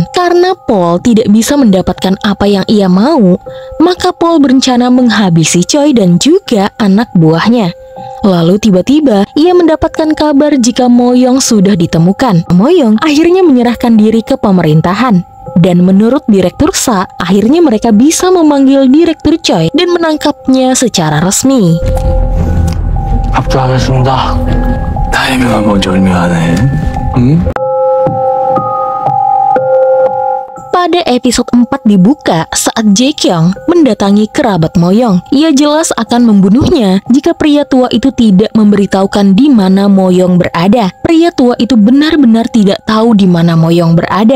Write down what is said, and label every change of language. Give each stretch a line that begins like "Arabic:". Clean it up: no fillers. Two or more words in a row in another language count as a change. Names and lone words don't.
Indonesian: Karena Paul tidak bisa mendapatkan apa yang ia mau, maka Paul berencana menghabisi Choi dan juga anak buahnya. Lalu tiba-tiba ia mendapatkan kabar jika Moyong sudah ditemukan. Moyong akhirnya menyerahkan diri ke pemerintahan. Dan menurut Direktur Sa, akhirnya mereka bisa memanggil Direktur Choi dan menangkapnya secara resmi.
Korean: 합주하겠습니다. 타이밍은 뭐 절묘하네. 응?
Indonesian: Pada episode 4 dibuka saat Jae Kyung mendatangi kerabat Moyong. Ia jelas akan membunuhnya jika pria tua itu tidak memberitahukan di mana Moyong berada. Pria tua itu benar-benar tidak tahu di mana Moyong berada.